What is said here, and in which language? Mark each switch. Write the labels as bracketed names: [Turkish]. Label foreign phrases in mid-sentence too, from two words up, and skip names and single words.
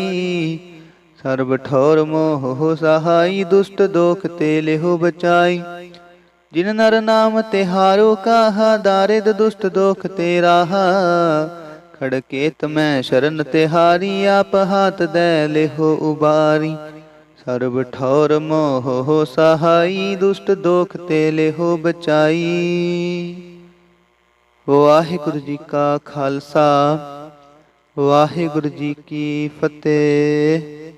[Braj] सर्ब ठोर मोह हो सहाई, दुष्ट दोख ते लेहो बचाई। जिन नर नाम तिहारो कहा, दारिद दुष्ट दोख ते राहा। खड़केत मैं शरण तिहारी, आप हाथ दे लेहो उबारी। ਸਰਬ ਠੌਰ ਮੋਹ ਸਹਾਈ, ਦੁਸ਼ਟ ਦੋਖ ਤੇ ਲਿਹੋ ਬਚਾਈ। [Punjabi] ਵਾਹਿਗੁਰੂ ਜੀ ਕਾ ਖਾਲਸਾ, ਵਾਹਿਗੁਰੂ ਜੀ ਕੀ ਫਤਿਹ।